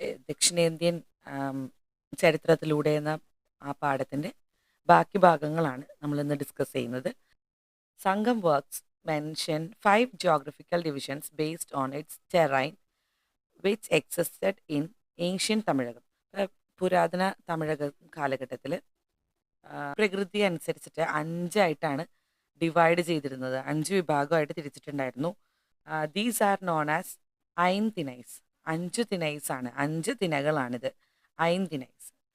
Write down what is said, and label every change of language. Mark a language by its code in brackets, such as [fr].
[ml] ദക്ഷിണേന്ത്യൻ ചരിത്രത്തിലൂടെ എന്ന ആ പാഠത്തിൻ്റെ ബാക്കി ഭാഗങ്ങളാണ് നമ്മളിന്ന് ഡിസ്കസ് ചെയ്യുന്നത്. [en] Sangam works mention 5 geographical divisions based on its terrain which existed in ancient Tamilakam. [ml] പുരാതന തമിഴക കാലഘട്ടത്തിൽ പ്രകൃതി അനുസരിച്ചിട്ട് 5ആയിട്ടാണ് ഡിവൈഡ് ചെയ്തിരുന്നത്. 5 വിഭാഗമായിട്ട് തിരിച്ചിട്ടുണ്ടായിരുന്നു. [en] These are known as aintinais. [ml] 5 തിനൈസ് ആണ്, 5 തിനകളാണിത്. ഐൻ തിനൈസ്.